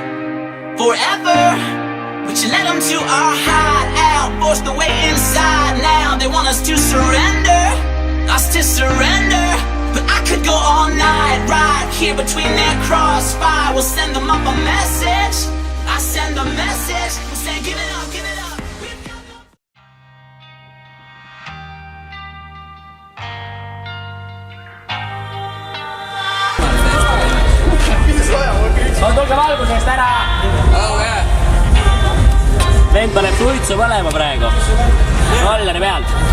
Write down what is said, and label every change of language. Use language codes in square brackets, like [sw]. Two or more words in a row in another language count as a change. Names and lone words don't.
[en] But you led them to our hideout, forced the way inside. Now they want us to surrender. But I could go all night, right here between their crossfire. We'll send them up a message. I send a message. We'll say give it up, give it up. We've got no [et] tulge valgusest ära! Vend paneb suitsu põlema praegu. Rolleri pealt.